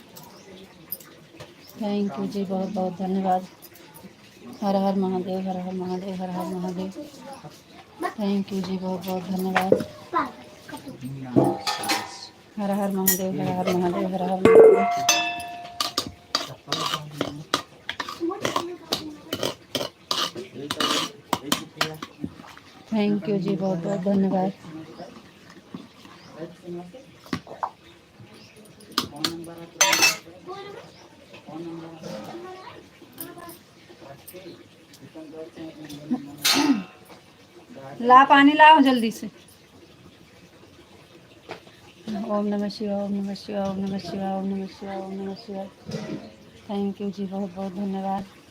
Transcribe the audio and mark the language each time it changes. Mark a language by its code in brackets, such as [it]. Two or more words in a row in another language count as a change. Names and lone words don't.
[en] thank you [hi] जी बहुत बहुत धन्यवाद। हर हर महादेव हर हर महादेव हर हर महादेव। [en] thank you [hi] जी बहुत बहुत धन्यवाद। हर हर महादेव हर हर महादेव हर हर महादेव। [en] thank you [hi] जी बहुत बहुत धन्यवाद। ला पानी लाओ जल्दी से। [sa] ओम नमः शिवाय ओम नमः शिवाय ओम नमः शिवाय ओम नमः शिवाय ओम नमः शिवाय। [en] thank you [hi] जी बहुत बहुत धन्यवाद।